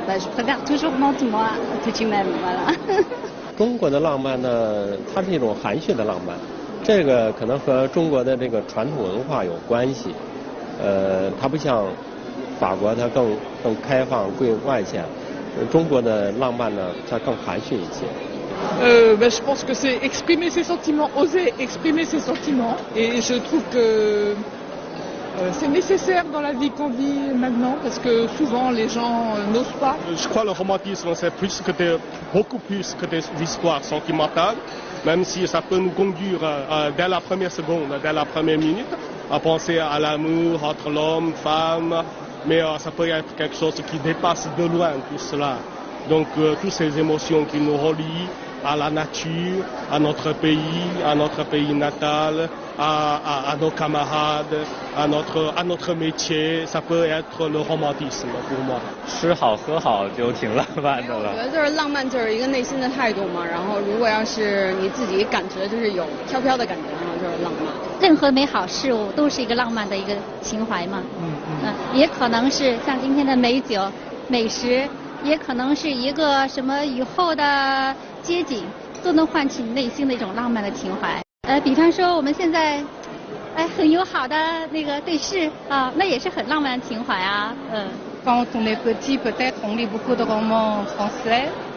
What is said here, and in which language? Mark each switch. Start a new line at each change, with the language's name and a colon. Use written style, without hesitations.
French: Je préfère toujours montre-moi que tu m'aimes. Voilà.
Chinese: 中国的浪漫呢，它是一种含蓄的浪漫。这个可能和中国的这个传统文化有关系，它不像法国，它更开放、更外向。中国的浪漫呢，它更含蓄一些。
French: Je pense que c'est exprimer ses sentiments, oser exprimer ses sentiments, et je trouve que c'est nécessaire dans la vie qu'on vit maintenant, parce que souvent les gens n'osent pas. Je crois que le romantisme c'est beaucoup plus que des histoires sentimentales. Même si ça peut nous conduire dès la première seconde, dès la première minute, à penser à l'amour entre l'homme, femme, mais ça peut être quelque chose qui dépasse de loin tout cela. Donc toutes ces émotions qui nous relient à la nature, à notre pays natal, à nos camarades, à notre métier, ça peut être le romantisme pour moi.
Chinese: 吃好喝好就挺浪漫的了。我觉得就是浪漫就是一个内心的态度嘛，然后如果要是你自己感觉就是有飘飘的感觉，然后就是浪漫。任何美好事物都是一个浪漫的一个情怀嘛。也可能是像今天的美酒、美食，也可能是一个什么雨后的街景，都能唤起你内心的一种浪漫的情怀。比方说我们现在，很友好的那个对视啊，那也是很浪漫的情怀啊。
French: Quand on est petit, peut-être on lit beaucoup de romans français.